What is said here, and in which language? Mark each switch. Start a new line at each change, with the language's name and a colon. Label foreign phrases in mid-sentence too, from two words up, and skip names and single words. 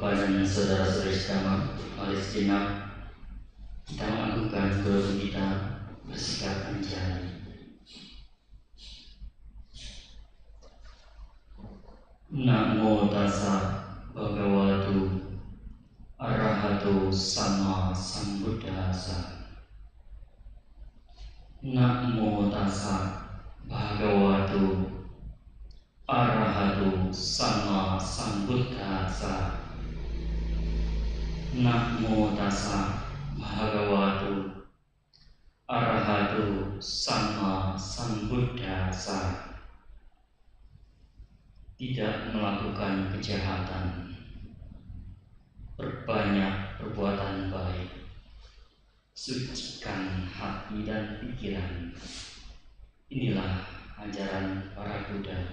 Indonesian: dan saudara-saudari sekalian, mari sejenak kita melakukan doa kita bersikap menjadi.
Pali: Namo tassa bhagavato arahato sama sambuddhassa. Namo tassa bhagavato arahato sama sambuddhassa. Namo tassa bhagavato arahato sama sambuddhassa.
Indonesian: Tidak melakukan kejahatan, perbanyak perbuatan baik, sucikan hati dan pikiran. Inilah ajaran para Buddha.